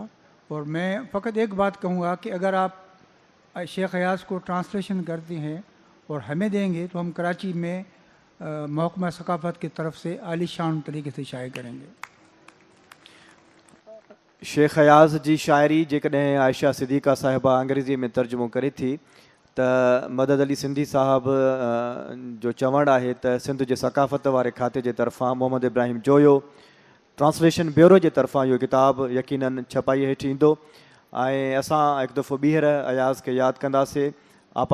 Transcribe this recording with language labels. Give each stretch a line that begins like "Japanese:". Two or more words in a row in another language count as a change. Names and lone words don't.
Urdu: اور میں فقط ایک بات کہوں گا کہ اگر آپ شیخ ایاز کو ٹرانسلیشن کرتے ہیں اور ہمیں دیں گے تو ہم کراچی میں محکمہ ثقافت کی طرف سے عالی شان طریقے سے شائع کریں گے.
Sindhi: شیخ ایاز جی شاعری جيڪڏهن عائشہ صدیقہ صاحبہ انگریزی میں ترجمو करे थी त मदद अली सिंधी साहब जो चवणु आहे त सिंध जे सक़ाफ़त वारे खाते जे तरफ़ां मोहम्मद इब्राहिम जोयो ट्रांसलेशन ब्यूरो जे तरफ़ां इहो किताबु यकीनन छपाई हेठि ईंदो. ऐं असां हिकु दफ़ो ॿीहर अयाज़ खे यादि कंदासीं.